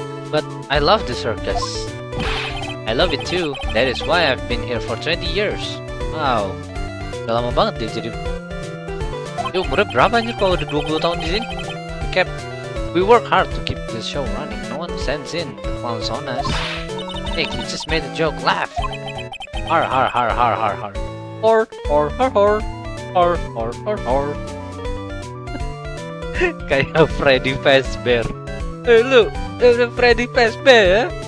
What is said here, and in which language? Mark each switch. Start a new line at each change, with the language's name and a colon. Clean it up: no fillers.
English: But I love the circus. I love it too. That is why I've been here for 20 years.
Indonesian: Wow. Udah lama banget dia jadi. Yo, umurnya berapa anjir kalau udah 20 tahun di sini?
English: We work hard to keep this show running. No one sends in the clowns on us. Nick, you just made a joke. Laugh. Har har har har har har. Hor hor hor hor. Hor hor hor hor.
Indonesian: Kayak Freddy Fazbear. Lu, Freddy Fazbear ya?